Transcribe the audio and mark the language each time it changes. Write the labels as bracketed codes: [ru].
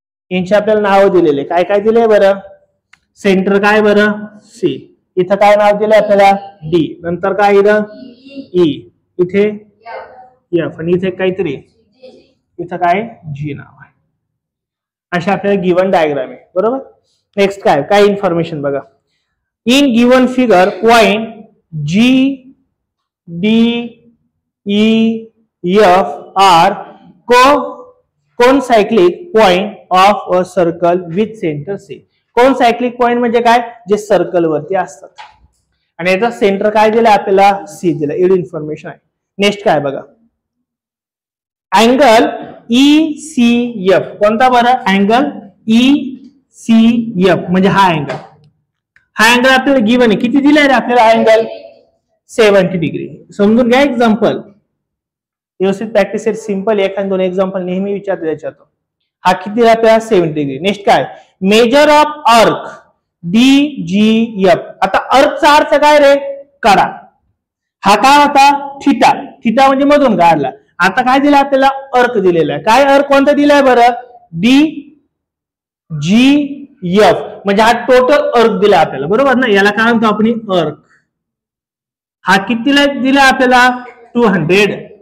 [mr] यांची आपल्याला नाव दिलेले काय काय दिले बरं. सेंटर काय बरं सी. इथं काय नाव दिलंय आपल्याला डी. नंतर काय इथं ई. इथे एफ आणि इथे काहीतरी इथं काय जी नाव आहे. अशा आपल्याला गिवन डायग्राम आहे बरोबर. नेक्स्ट काय काय इन्फॉर्मेशन बघा. [en] In given figure point G D E F R कोण cyclic point of a circle with centre C. [mr] कोण सायक्लिक पॉइंट म्हणजे काय जे सर्कल वरती असतात आणि याचा सेंटर काय दिलं आपल्याला सी दिलं. एवढी इन्फॉर्मेशन आहे. नेक्स्ट काय बघा अँगल ई सी एफ. कोणता बरं अँगल ई सी एफ म्हणजे हा अँगल. हा अँगल आपल्याला गिवन आहे. किती दिलाय रे आपल्याला अँगल 70 डिग्री. समजून घ्या एक्झाम्पल व्यवस्थित प्रॅक्टिस सेट सिंपल. एखाद 2 एक्झाम्पल नेहमी विचारते त्याच्यात. हा किती आपल्याला 70 डिग्री. नेक्स्ट काय measure of arc D G F. आता आर्कचा अर्थ काय रे कडा. हा काय होता थिटा. थिटा म्हणजे मधून काढला. आता काय दिलं आपल्याला आर्क दिलेला आहे. काय आर्क कोणता दिलाय बरं डी जी एफ म्हणजे हा टोटल आर्क दिला आपल्याला बरोबर ना. याला काय म्हणतो आपण आर्क. हा कितीला दिला आपल्याला 200.